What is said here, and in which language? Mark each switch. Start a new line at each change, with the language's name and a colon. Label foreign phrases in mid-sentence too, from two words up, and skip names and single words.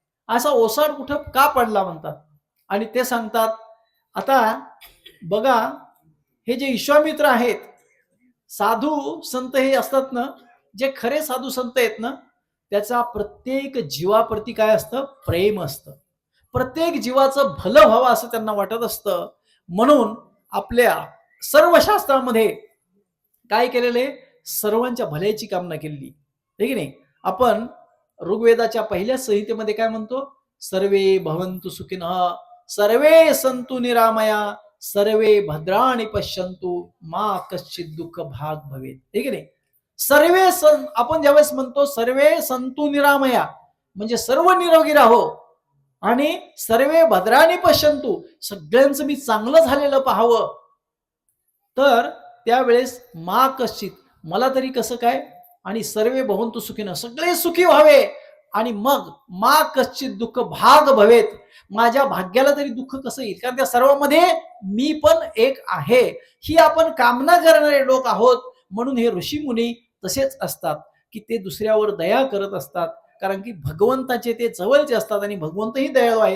Marathi: असा ओसाड कुठं का पडला म्हणतात. आणि ते सांगतात, आता बघा, हे जे विश्वामित्र आहेत, साधू संत हे असतात ना, जे खरे साधू संत आहेत ना, त्याचा प्रत्येक जीवाप्रती काय असतं, प्रेम असतं. प्रत्येक जीवाचं भलं व्हावं असं त्यांना वाटत असतं. म्हणून आपल्या सर्व शास्त्रामध्ये काय केलेले, सर्वांच्या भल्याची कामना केलेली आहे की नाही. आपण ऋग्वेदाच्या पहिल्या संहितेमध्ये काय म्हणतो,
Sanskrit: सर्वे भवन्तु सुखिनः सर्वे सन्तु निरामया सर्वे भद्राणि पश्यन्तु मा कश्चित् दुःख भाग भवेत,
Marathi: हे की नाही. सर्वे आपण ज्यावेळेस म्हणतो
Sanskrit: सर्वे सन्तु निरामया,
Marathi: म्हणजे सर्व निरोगी राहो, आणि
Sanskrit: सर्वे भद्राणि पश्यन्तु,
Marathi: सगळ्यांचं मी चांगलं झालेलं पाहावं. तर त्यावेळेस
Sanskrit: मा कश्चित,
Marathi: मला तरी कसं काय, आणि
Sanskrit: सर्वे भवन्तु सुखिनः,
Marathi: सगळे सुखी व्हावे. आणि मग
Sanskrit: मा कश्चित दुःख भाग भवेत,
Marathi: माझ्या भाग्याला तरी दुःख कसं येईल, कारण त्या सर्वांमध्ये मी पण एक आहे. ही आपण कामना करणारे लोक आहोत. म्हणून हे ऋषी मुनी तसेच असतात की ते दुसऱ्यावर दया करत असतात, कारण की भगवंताचे ते जवळचे असतात आणि भगवंतही दयाळू आहेत.